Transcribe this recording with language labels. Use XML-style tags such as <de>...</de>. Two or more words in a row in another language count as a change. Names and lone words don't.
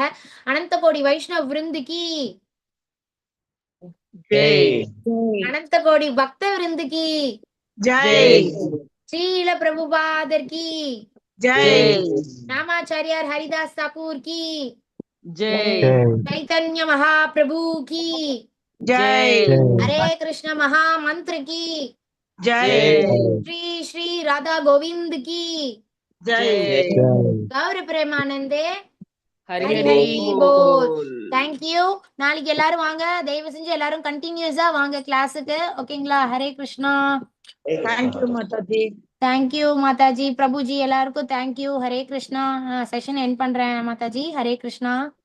<hi>अनंत कोटि वैष्णव वृंद की ஜெய். अनंत कोटि भक्त वृंद की ஜெய். ஸ்ரீல பிரபுபாதர் கி ஜெய். ராமாச்சாரியார் ஹரிதாஸ் தாக்கூர் கி ஜெய். चैतन्य महाप्रभु की ஜெய். हरे कृष्ण महामंत्र की ஜெய். श्री श्री राधा गोविंद की ஜெய். गौर प्रेमानंदे ஹரி ஹரி ஹரி போல். போல்.</hi> <ta>தேங்க்யூ. நாளைக்கு எல்லாரும் வாங்க, தயவு செஞ்சு எல்லாரும் கண்டினியூஸா வாங்க கிளாஸுக்கு. ஓகேங்களா? ஹரே கிருஷ்ணா. தேங்க்யூ மாதாஜி. தேங்க்யூ மாதாஜி. பிரபுஜி எல்லாருக்கும் தேங்க்யூ. ஹரே கிருஷ்ணா.</ta> <en>session end</en> <ta>பண்றேன் மாதாஜி. ஹரே கிருஷ்ணா.</ta>